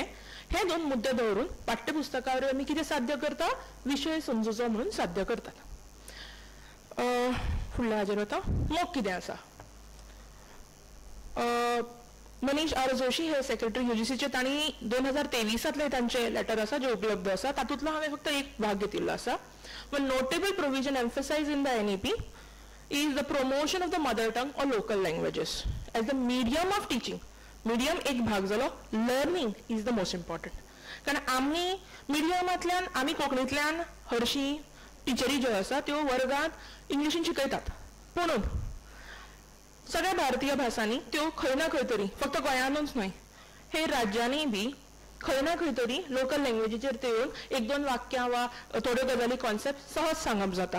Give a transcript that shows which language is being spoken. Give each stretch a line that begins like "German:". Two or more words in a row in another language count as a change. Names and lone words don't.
Konkani: हे दोन मुद्दे दवरून पाठ्यपुस्तकावर आमी कितें साध्य करता, विशय समजुचो म्हणून साध्य करतात. फुडल्या हाजेर वता, मोग कितें आसा. मनीष R. जोशी हे सेक्रेटरी UGCचे, तांणी 2023 तांचे लेटर आसा जे उपलब्ध आसा, तातूंतलो हांवें फक्त एक भाग घेतिल्लो आसा.
English: One notable provision emphasize in the NEP is the promotion of the mother tongue or local languages as the medium of teaching.
Konkani: Medium एक भाग जालो,
English: learning is the most important.
Konkani: कारण आमी मिडियमांतल्यान, आमी कोंकणींतल्यान हरशीं टिचरी ज्यो आसा त्यो वर्गांत इंग्लिशीन शिकयतात, पूण सगळ्या भारतीय भासांनी त्यो खंय ना खंय तरी, फक्त गोंयानूच न्हय हेर राज्यांनी बी खंय ना खंय तरी लोकल लँग्वेजीचेर ते येवन एक दोन वाक्यां वा थोड्यो गजाली कॉन्सेप्ट सहज सांगप जाता.